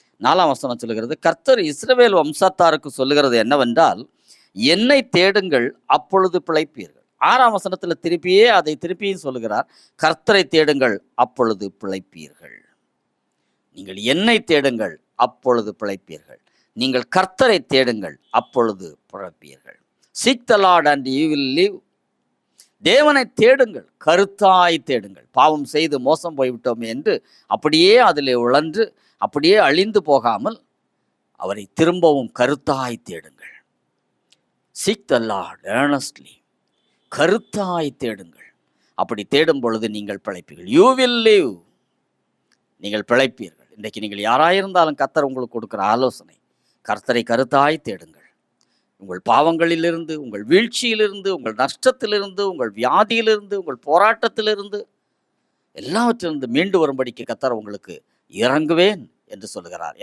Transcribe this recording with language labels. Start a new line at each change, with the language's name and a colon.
Tamil: 4ஆம் வசனம் சொல்லுகிறது, கர்த்தர் இஸ்ரவேல் வம்சத்தாருக்கு சொல்லுகிறது என்னவென்றால், என்னை தேடுங்கள் அப்பொழுது பிழைப்பீர்கள். 6ஆம் வசனத்தில் திருப்பியும் சொல்லுகிறார், கர்த்தரை தேடுங்கள் அப்பொழுது பிழைப்பீர்கள். நீங்கள் என்னை தேடுங்கள் அப்பொழுது பிழைப்பீர்கள், நீங்கள் கர்த்தரை தேடுங்கள் அப்பொழுது பிழைப்பீர்கள்.
English: Seek the Lord and you will live.
Tamil: தேவனை தேடுங்கள், கருத்தாய் தேடுங்கள். பாவம் செய்து மோசம் போய்விட்டோம் என்று அப்படியே அதில் உழன்று அப்படியே அழிந்து போகாமல் அவரை திரும்பவும் கருத்தாய் தேடுங்கள்.
English: Seek the Lord earnestly.
Tamil: கருத்தாய் தேடுங்கள். அப்படி தேடும் பொழுது நீங்கள் பிழைப்பீர்கள்.
English: You will live.
Tamil: நீங்கள் பிழைப்பீர்கள். இன்றைக்கு நீங்கள் யாராயிருந்தாலும் கர்த்தர் உங்களுக்கு கொடுக்குற ஆலோசனை, கர்த்தரை கருத்தாய் தேடுங்கள். உங்கள் பாவங்களிலிருந்து, உங்கள் வீழ்ச்சியிலிருந்து, உங்கள் நஷ்டத்திலிருந்து, உங்கள் வியாதியிலிருந்து, உங்கள் போராட்டத்திலிருந்து, எல்லாவற்றிலிருந்து மீண்டு வரும்படிக்கு கர்த்தர் உங்களுக்கு இறங்குவேன் என்று சொல்லுகிறார்.